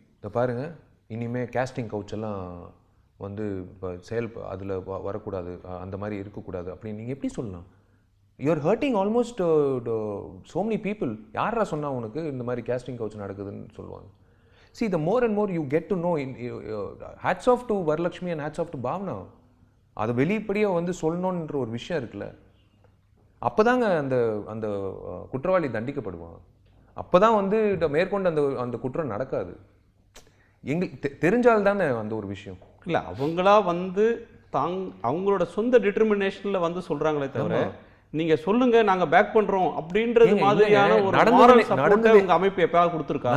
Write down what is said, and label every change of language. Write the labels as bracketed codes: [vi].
[ta] இதை பாருங்கள், இனிமேல் கேஸ்டிங் கவுச் எல்லாம் வந்து இப்போ அதில் வரக்கூடாது, அந்த மாதிரி இருக்கக்கூடாது அப்படின்னு நீங்கள் எப்படி சொல்லலாம்? You are hurting almost so many people. யாரா சொன்னால் உனக்கு இந்த மாதிரி கேஸ்டிங் கவுச் நடக்குதுன்னு சொல்லுவாங்க. [en] See, the more and more you get to know, hats off to Varalakshmi and hats off to Bhavana. [ta] அது வெளிப்படையாக வந்து சொல்லணுன்ற ஒரு விஷயம் இருக்குல்ல, அப்போ தாங்க அந்த அந்த குற்றவாளி தண்டிக்கப்படுவான். அப்போ தான் வந்து மேற்கொண்டு அந்த குற்றம் நடக்காது. எங்களுக்கு தெரிஞ்சால் தானே அந்த ஒரு விஷயம். இல்லை, அவங்களா வந்து அவங்களோட சொந்த டிட்டர்மினேஷனில் வந்து சொல்கிறாங்களே தவிர, நீங்கள் சொல்லுங்க நாங்கள் பேக் பண்ணுறோம் அப்படின்றது மாதிரியான ஒரு மாரல் சப்போர்ட்டை உங்கள் அமைப்பு எப்பயாவது கொடுத்துருக்கா?